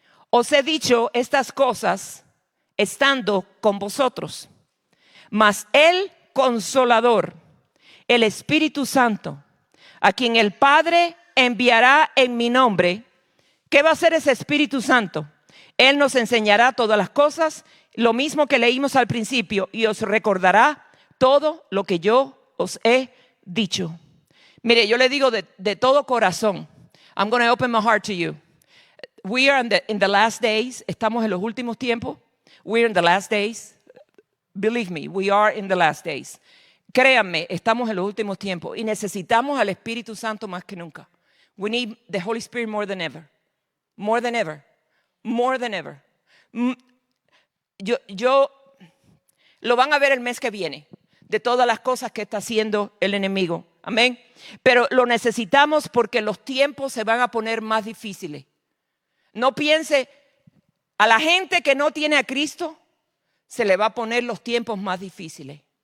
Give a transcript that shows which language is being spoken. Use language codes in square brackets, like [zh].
[es] Os he dicho estas cosas estando con vosotros, mas el Consolador, el Espíritu Santo, a quien el Padre enviará en mi nombre. ¿Qué va a hacer ese Espíritu Santo? Él nos enseñará todas las cosas, lo mismo que leímos al principio, y os recordará todo lo que yo os he dicho. Mire, yo le digo de todo corazón, [en] I'm going to open my heart to you. We are in the last days. [es] Estamos en los últimos tiempos. [en] We're in the last days. Believe me, we are in the last days. [es] Créanme, estamos en los últimos tiempos y necesitamos al Espíritu Santo más que nunca. [en] We need the Holy Spirit more than ever. More than ever. More than ever. [es] Yo lo van a ver el mes que viene, de todas las cosas que está haciendo el enemigo. Amén. Pero lo necesitamos porque los tiempos se van a poner más difíciles. No piense, a la gente que no tiene a Cristo, se le va a poner los tiempos más difíciles.